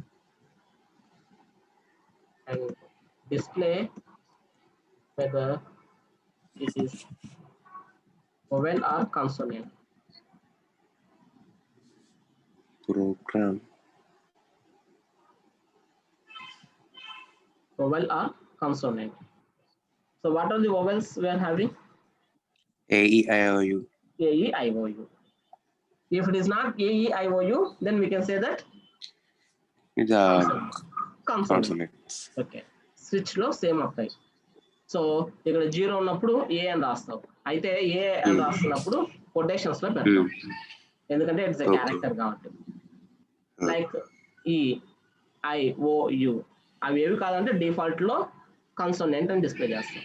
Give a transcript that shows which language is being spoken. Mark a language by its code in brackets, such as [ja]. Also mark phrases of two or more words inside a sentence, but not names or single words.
[en] And display whether it is vowel or consonant. Program. Vowel or consonant. So what are the vowels we are having? A, E, I, O, U. A, E, I, O, U. If it is not A, E, I, O, U, then we can say that It's a consonant. [te] Okay, switch లో సేమ్ అవుతాయి. సో ఇక్కడ 0 ఉన్నప్పుడు ఏ అని రాస్తావు, అయితే ఏ అని రాస్తున్నప్పుడు కొటేషన్స్ లో పెడతాం, ఎందుకంటే [en] it's a character [te] కాబట్టి. [en] like E, I, O, U [te] అవి ఏవి కాదంటే డిఫాల్ట్ లో కన్సోనెంట్ అని డిస్ప్లే చేస్తాం.